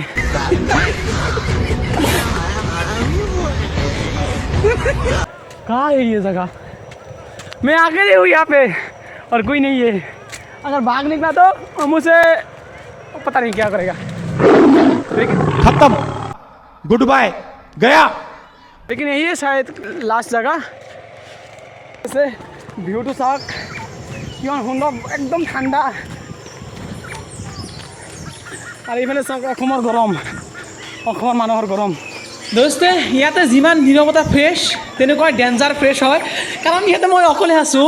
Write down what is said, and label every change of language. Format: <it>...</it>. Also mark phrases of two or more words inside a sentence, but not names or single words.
<hi>कहाँ है ये जगह मैं अकेले हूँ यहाँ पे और कोई नहीं है अगर भाग निकला तो मुझसे पता नहीं क्या करेगा। खत्म,</hi> <en>good bye,</en> <hi>गया। लेकिन यही है शायद लास्ट जगह।</hi> <as>ऐसे ভিউ তো চাওক কিমান সুন্দৰ, একদম ঠাণ্ডা। আৰু এইফালে চাওক অসমৰ গৰম, অসমৰ মানুহৰ গৰম। দোস্তে ইয়াতে যিমান নীৰৱতা ফ্ৰেছ তেনেকুৱা ডেঞ্জাৰ ফ্ৰেছ হয়, কাৰণ ইয়াতে মই অকলে আছোঁ।</as>